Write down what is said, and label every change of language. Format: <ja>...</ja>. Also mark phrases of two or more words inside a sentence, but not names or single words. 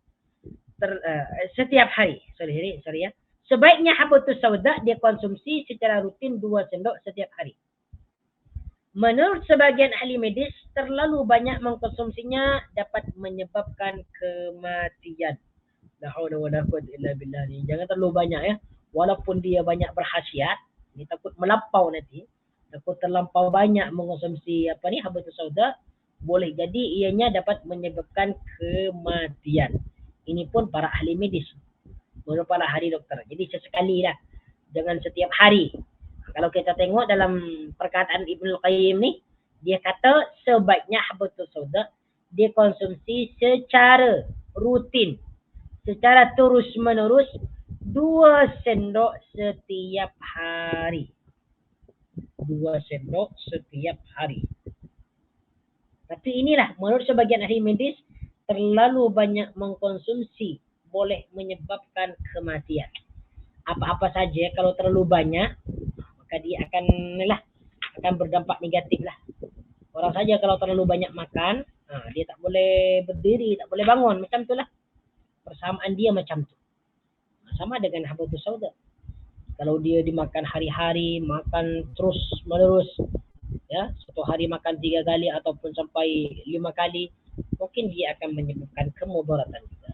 <ms>Setiap hari. Sorry ya.</ms> <id>Sebaiknya habatus sauda dikonsumsi secara rutin 2 sendok setiap hari. Menurut sebagian ahli medis, terlalu banyak mengkonsumsinya dapat menyebabkan kematian.</id> <ar>لا حول ولا قوة إلا بالله.</ar> <ms>Jangan terlalu banyak ya. Walaupun dia banyak berkhasiat, ini takut melampau nanti. Takut terlampau banyak mengkonsumsi habatus sauda, boleh jadi ianya dapat menyebabkan kematian. Ini pun para ahli medis. Menurut para ahli dokter. Jadi sesekali lah. Jangan setiap hari. Kalau kita tengok dalam perkataan Ibnu Qayyim ni,</ms> <id>dia kata sebaiknya habatus sauda dikonsumsi secara rutin, secara terus menerus 2 sendok setiap hari. 2 sendok setiap hari. Tapi inilah menurut sebagian ahli medis, terlalu banyak mengkonsumsi boleh menyebabkan kematian.</id> <ms>Apa-apa saja kalau terlalu banyak, maka dia akan berdampak negatif lah. Orang saja kalau terlalu banyak makan, dia tak boleh berdiri, tak boleh bangun, macam itulah. Persamaan dia macam tu. Sama dengan habatus sauda. Kalau dia dimakan hari-hari, makan terus menerus, ya, satu hari makan 3 kali ataupun sampai 5 kali, mungkin dia akan menyebabkan kemudaratan juga.</ms>